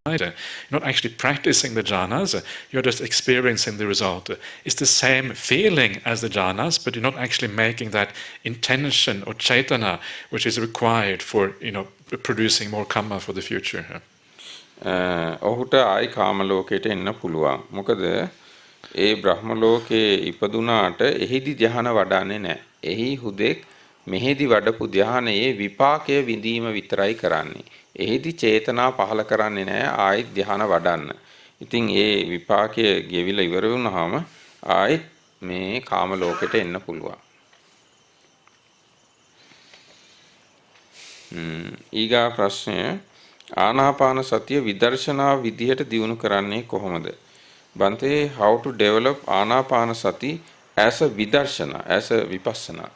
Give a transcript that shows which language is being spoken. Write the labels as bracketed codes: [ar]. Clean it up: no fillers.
[en] You're not actually practicing the jhanas, you're just experiencing the result. It's the same feeling as the jhanas, but you're not actually making that intention or chaitana which is required for producing more kamma for the future. [si] ඔහුට ආයි කාම ලෝකයට එන්න පුළුවන්. මොකද ඒ බ්‍රහ්ම ලෝකේ ඉපදුනාට එහිදී ධ්‍යාන වඩන්නේ නැහැ. එහි හුදෙක් මෙහිදී වඩපු ධ්‍යානයේ විපාකයේ විඳීම විතරයි කරන්නේ. එහිදී චේතනා පහල කරන්නේ නැහැ ආයි ධ්‍යාන වඩන්න. ඉතින් ඒ විපාකයේ ගෙවිලා ඉවර වුණාම ආයි මේ කාම ලෝකයට එන්න පුළුවන්. ඊගා ප්‍රශ්නය, ආනාපාන සතිය විදර්ශනා විදිහට දියුණු කරන්නේ කොහොමද? [en] Bante, how to develop anapana sati as a vidarshana, as a vipassana?